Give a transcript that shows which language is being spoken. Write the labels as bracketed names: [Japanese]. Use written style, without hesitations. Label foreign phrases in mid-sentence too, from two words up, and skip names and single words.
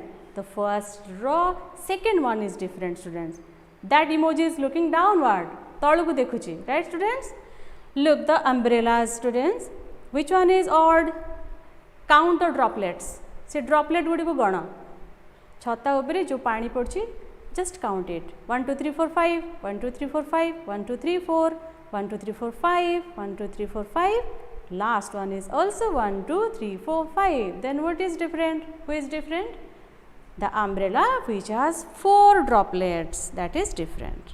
[English] The first row, second one is different, students. That emoji is looking downward. [Odia] ତଳକୁ ଦେଖୁଛି, [English] right, students? Look, the umbrellas, students. Which one is odd? Count the droplets. [Odia] Se droplet gudi ko gana. ଛତା ଉପରେ ଯୋ ପାଣି ପଡ଼ୁଛି [English] Just count it. 1, 2, 3, 4, 5. 1, 2, 3, 4, 5. 1, 2, 3, 4. 1, 2, 3, 4, 5. 1, 2, 3, 4, 5. Last one is also 1, 2, 3, 4, 5. Then what is different? Who is different? The umbrella which has 4 droplets, that is different.